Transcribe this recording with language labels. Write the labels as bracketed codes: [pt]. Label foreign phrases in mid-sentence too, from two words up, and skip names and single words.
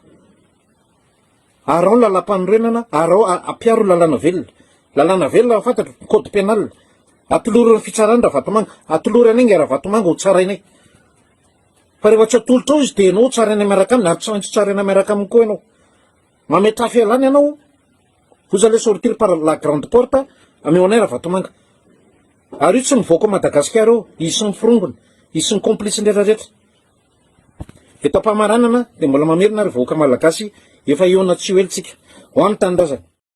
[mg] Arao ny lalam-panorenana, arao ampiaro lalàna velona. Lalàna velona fantatro, [fr] code pénal. [mg] Atoloro ny fitsarana Ravatomanga, atoloro anay nga Ravatomanga ho tsarainay. Fa rehefa tsy atolotra ao izy dia ianao tsarainay miaraka aminy, ary tsy maintsy tsarainay miaraka aminy koa ianao. Mametra fialana ianao, [fr] vous allez sortir par la grande porte, [mg] ameo anay Ravatomanga. Ary io tsy mivoaka Madagasikara eo, izy sy ny firongony, izy sy ny complice rehetrarehetra. Eto ampamaranana dia mbola mamerina ary voaka malagasy efa eo na tsy ho elitsika. Ho any tanindrazana.